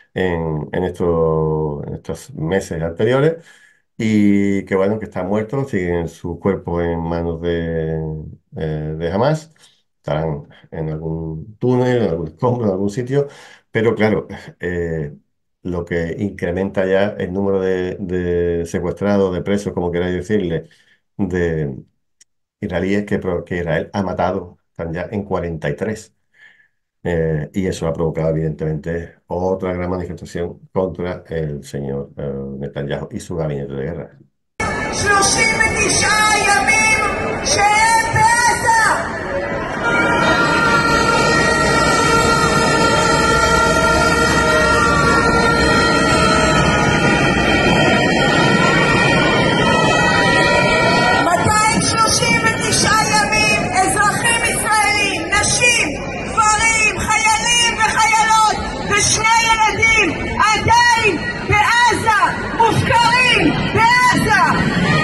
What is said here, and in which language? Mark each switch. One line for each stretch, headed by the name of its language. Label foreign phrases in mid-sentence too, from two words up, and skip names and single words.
Spanish: en estos meses anteriores, y que bueno, que están muertos, siguen sus cuerpos en manos de Hamas, estarán en algún túnel, en algún escombro, en algún sitio, pero claro, eh, lo que incrementa ya el número de secuestrados, de presos, como queráis decirle, de israelíes que Israel ha matado, están ya en 43. Y eso ha provocado, evidentemente, otra gran manifestación contra el señor Netanyahu y su gabinete de guerra.
Hebrew: 39 ימים שהם בעזה! מאתיים שלושים ותשעה ימים אזרחים ישראלים, נשים, גברים, חיילים וחיילות ושני ילדים עדיין בעזה, מופקרים בעזה!